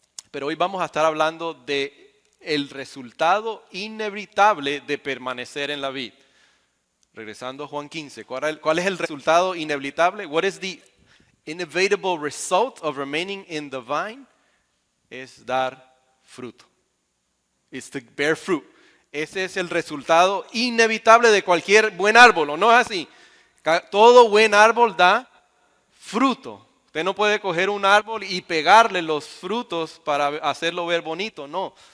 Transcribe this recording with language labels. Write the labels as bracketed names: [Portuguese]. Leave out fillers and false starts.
[Spanish] Pero hoy vamos a estar hablando de el resultado inevitable de permanecer en la vid. Regresando a Juan 15, ¿cuál es el resultado inevitable? [English] What is the inevitable result of remaining in the vine? [Spanish] Es dar fruto. [English] It's to bear fruit. [Spanish] Ese es el resultado inevitable de cualquier buen árbol, ¿o no es así? Todo buen árbol da fruto. Usted no puede coger un árbol y pegarle los frutos para hacerlo ver bonito, no.